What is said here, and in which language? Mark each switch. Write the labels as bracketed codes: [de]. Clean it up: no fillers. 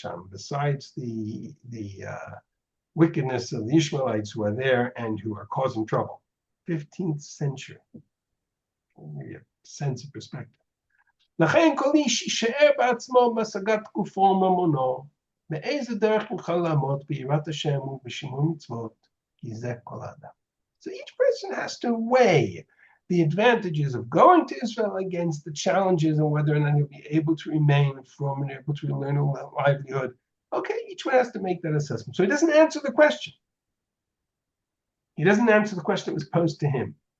[en] Besides the wickedness of the Ishmaelites who are there and who are causing trouble. 15th century. Maybe a sense of perspective. [he] לכן כל איש יישאר בעצמו בהשגת תקופו וממונו, באיזה דרך יוכל לעמוד ביראת השם ובשימור מצוות, כי זה כל האדם. [en] So each person has to weigh the advantages of going to Israel against the challenges and whether or not he'll be able to remain from and able to learn a livelihood. Okay, each one has to make that assessment. So he doesn't answer the question. He doesn't answer the question that was posed to him.